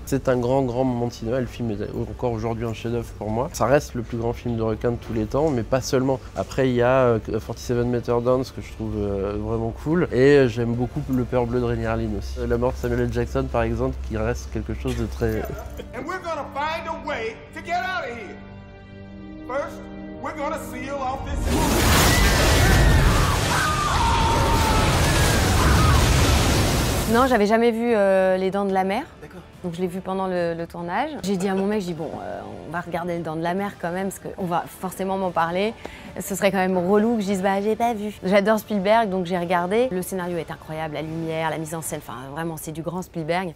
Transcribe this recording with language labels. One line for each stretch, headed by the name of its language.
French: C'est un grand moment de cinéma. Le film est encore aujourd'hui un chef-d'œuvre pour moi. Ça reste le plus grand film de requins de tous les temps, mais pas seulement. Après, il y a 47 Meter Down, ce que je trouve vraiment cool. Et j'aime beaucoup Le Peur Bleu de Rennie Harlin aussi. La mort de Samuel L. Jackson, par exemple, qui reste quelque chose de très...
English: And we're gonna find a way to get out of here. First, we're gonna seal off this...
French: Non, j'avais jamais vu Les Dents de la Mer. Donc je l'ai vu pendant le tournage. J'ai dit à mon mec, on va regarder Les Dents de la Mer quand même, parce qu'on va forcément m'en parler. Ce serait quand même relou que je dise, j'ai pas vu. J'adore Spielberg, donc j'ai regardé. Le scénario est incroyable, la lumière, la mise en scène, vraiment c'est du grand Spielberg.